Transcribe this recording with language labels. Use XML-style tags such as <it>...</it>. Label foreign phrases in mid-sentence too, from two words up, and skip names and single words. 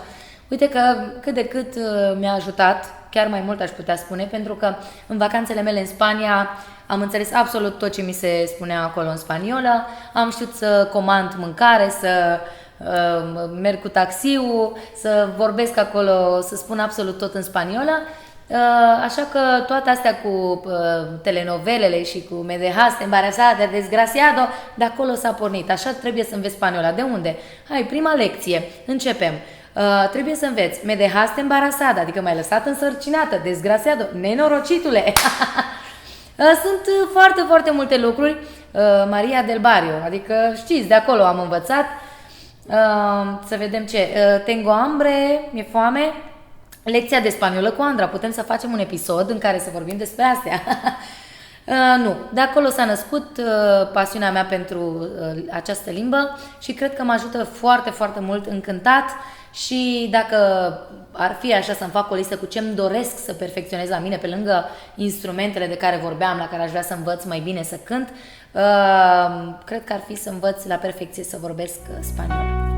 <ro>Uite că cât de cât mi-a ajutat, chiar mai mult aș putea spune, pentru că în vacanțele mele în Spania am înțeles absolut tot ce mi se spunea acolo în spaniolă, am știut să comand mâncare, să merg cu taxiul, să vorbesc acolo, să spun absolut tot în spaniolă. Așa că toate astea cu telenovelele și cu</ro> <es>Me dejaste embarazada, desgraciado,</es> <ro>de acolo s-a pornit. Așa trebuie să înveți spaniola. De unde? Hai, prima lecție. Începem. Trebuie să înveți</ro> <es>Me dejaste embarazada,</es> <ro>adică m-ai lăsat însărcinată, desgraciado, nenorocitule. Sunt foarte, foarte multe lucruri. Maria del Barrio, adică știți, de acolo am învățat. Să vedem ce.</ro> <es>Tengo hambre,</es> <ro>mi-e foame. Lecția de spaniolă cu Andra. Putem să facem un episod în care să vorbim despre astea. Nu, de acolo s-a născut pasiunea mea pentru această limbă și cred că mă ajută foarte, foarte mult în cântat și dacă ar fi așa să-mi fac o listă cu ce-mi doresc să perfecționez la mine, pe lângă instrumentele de care vorbeam, la care aș vrea să învăț mai bine să cânt, cred că ar fi să învăț la perfecție să vorbesc spaniolă.</ro>